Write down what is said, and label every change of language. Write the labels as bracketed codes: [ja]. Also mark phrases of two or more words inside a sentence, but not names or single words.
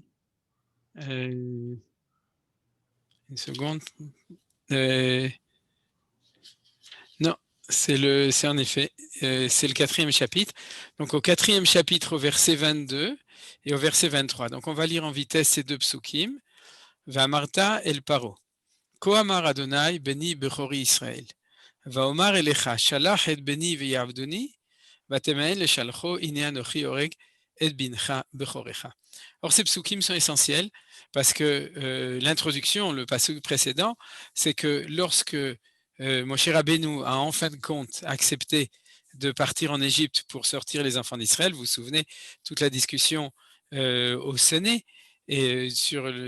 [fr] Une seconde. Non, c'est en effet, c'est le 4e chapitre. Donc au 4e chapitre, au verset 22 et au verset 23. Donc on va lire en vitesse ces deux psukim. [he] ואמרת אל פרעה. כה אמר ה' בני בכרי ישראל. ואמר אליך שלח את בני ויעבדני. ותמאן לשלחו הנה אנכי הרג את בנך בכרך. [fr] Or ces psukim sont essentiels parce que l'introduction, le passage précédent, c'est que lorsque Moshe Rabbeinu a en fin de compte accepté de partir en Égypte pour sortir les enfants d'Israël, vous vous souvenez, toute la discussion au Séné et sur